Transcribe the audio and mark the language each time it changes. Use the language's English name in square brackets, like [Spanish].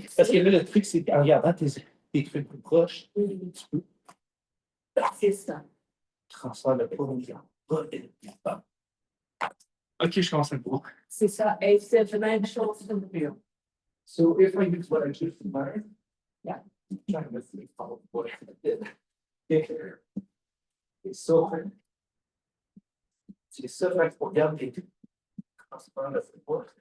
[French] Parce que là, le truc, c'est qu'en regardant tes trucs plus proches, tu peux C'est ça. transférer le poids. Ok, je commence à le voir. C'est ça. Et c'est la même chose que le mieux. [English] So if I use what I just learned. Yeah. I'm trying to follow what I did. It's so. [French] C'est ça, fait qu'on regarde les transferts de poids.